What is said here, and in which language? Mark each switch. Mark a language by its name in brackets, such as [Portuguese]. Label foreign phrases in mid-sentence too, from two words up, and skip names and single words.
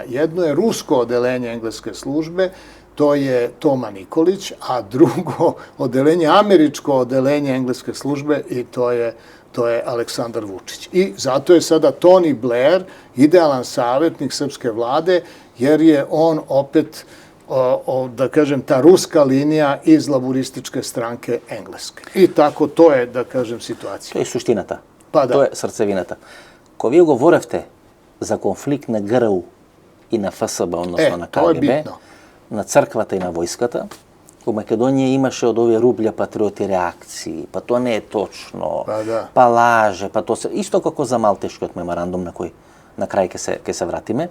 [Serbian] Jedno je rusko odelenje engleske službe, to je Toma Nikolić, a drugo odelenje, američko odelenje engleske službe i to je Aleksandar Vučić. I zato je sada Tony Blair idealan savjetnik srpske vlade, jer je on opet, da kažem, ta ruska linija iz laburističke stranke engleske. I tako to je, da kažem, situacija. To je суштината. Pa da. To je srцевината. [Macedonian] Кога вие говоревте за конфликт на ГРУ и на ФСБ, односно на КГБ, на црквата и на војската, во Македонија имаше од овие рублја патриоти реакции, па тоа не е точно, па лаже, па тоа се... Исто како за Малтешкиот меморандум на кој на крај ќе се вратиме.